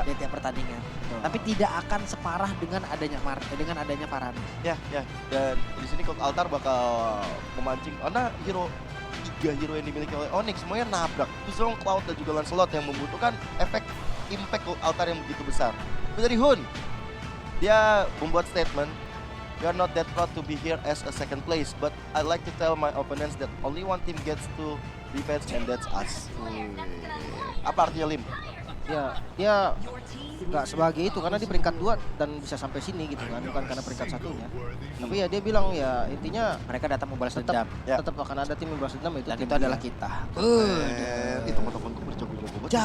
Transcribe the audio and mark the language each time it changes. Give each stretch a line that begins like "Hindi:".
Indonesian: di tiap pertandingan. Tapi tidak akan separah dengan adanya Paramis. Ya. Dan di sini Cold Altar bakal memancing karena tiga hero yang dimiliki oleh Onyx semuanya nabrak. Yuzong, Cloud dan juga Lancelot yang membutuhkan efek impact Cold Altar yang begitu besar. Tapi dari Hun, dia membuat statement,
English: "We are not that proud to be here as a second place, but I like to tell my opponents that only one team gets to revenge and that's us."
Indonesian: Apa artinya, Lim? Ya, dia nggak sebagai itu karena di peringkat 2 dan bisa sampai sini gitu kan, bukan karena peringkat satunya. Tapi ya dia bilang ya intinya Mereka datang membalas tetap dendam. Ya. tetap akan ada tim yang balas dendam itu Dan tim itu adalah dia. kita. Itu teman-temanku berjago-jago banget bahasa